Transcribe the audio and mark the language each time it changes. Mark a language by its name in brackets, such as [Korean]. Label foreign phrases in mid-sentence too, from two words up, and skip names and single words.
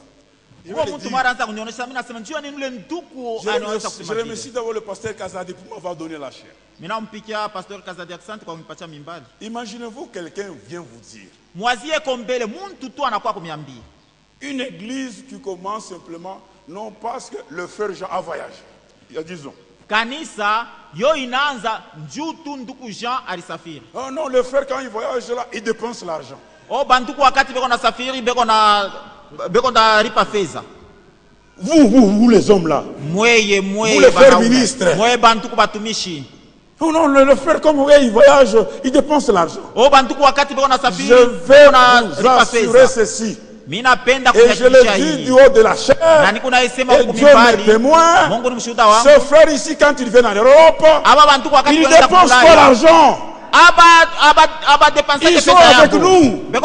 [French] Je remercie d'abord le pasteur Kazadi pour m'avoir donné la chair. Imaginez-vous, quelqu'un vient vous dire, une église qui commence simplement, non parce que le frère Jean a voyagé. Il y a 10 ans. [Swahili] Kanisa yo inaanza njuu tu nduku Jean alisafiri. [French] Oh non, le frère quand il voyage là, il dépense l'argent. [Swahili] Oh banduku wakati beko na safiri beko na ripa feza. [French] Vous les hommes là. Vous les frères ministres. [Swahili] Mweye banduku batumishi. [French] Oh non, le frère comme il voyage, il dépense l'argent. [Swahili] Oh banduku wakati beko na safiri. [French] Je vais vous assurer ceci. Et je le dis du haut de la chair, et Dieu m'est témoin. Ce frère ici, quand il vient en Europe, il ne dépense pas l'argent. Ils sont avec nous.